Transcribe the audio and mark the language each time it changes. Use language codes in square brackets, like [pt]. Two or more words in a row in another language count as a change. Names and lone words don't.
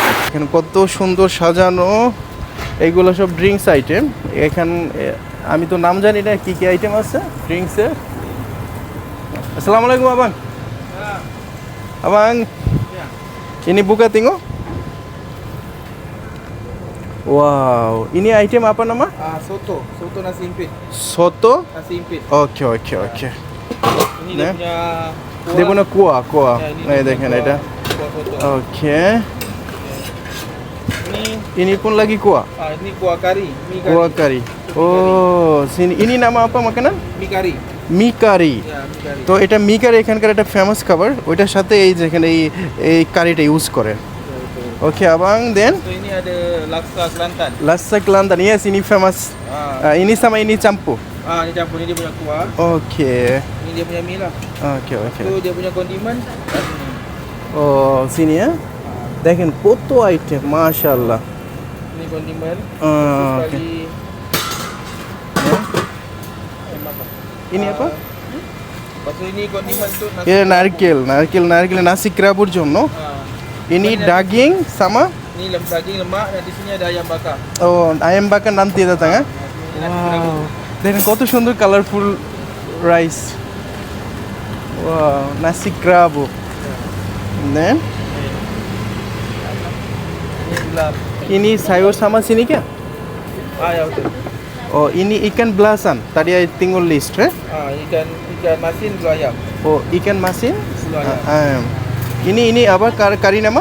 [bn] এখানে কত সুন্দর সাজানো, এইগুলো সব [en] drinks item. [bn] এখানে আমি তো নাম জানি না কি কি আইটেম আছে ড্রিঙ্কসের। [ms] Assalamualaikum abang. Abang, ini buka tengok. Wow, ini item apa nama? Soto nasi impit. Soto? Nasi impit. Oke. Ini dia punya Dia punya kuah. Ya, ini Nih dia [bn] দেখেন [ms] punya [bn] এটা। [ms] kuah soto. Oke. Ini Ini pun lagi kuah. ini kuah kari, mie kari. Kuah kari. Oh, sini ini nama apa makanan? Mie kari. [bn] মি কারি। [ms] Ya, mie kari. [bn] তো এটা মি কারি এখানকার একটা ফেমাস খাবার, ওইটার সাথে এই যেখানে এই কারিটা ইউজ করে। ওকে abang, then [ms] So ini ada laksa Kelantan. Laksa Kelantan, yes, ini famous. Ini sama ini campur. Ini campur, ni dia punya kuah. Oke. Ini dia punya mie lah. [bn] ওকে [ms] Tu dia punya kondimen. ও sini ya, [bn] দেখেন কত আইটেম মাশাআল্লাহ। [ms] Ini kondimen. Oke. Sekali ini apa? Lepas tu ini kondimen tu nasi. [bn] এটা নারকেল নাসি ক্রাবুর জন্য। [ms] ini daging sama Ini daging lemak dan di sini ada ayam bakar. ও ayam bakar nanti datang ya. Ini nasi kerabu. [bn] দেখেন কত সুন্দর কালারফুল রাইস। ওয়াও, নাসি ক্রাবু। দেন [ms] Ini gelap. ini sayur sama sini क्या? Ya betul. Oh, ini ikan belasan. Tadi I tengok list, Ikan masin gula ayam. Oh, ikan masin. Gula ayam. Ini apa kari nama?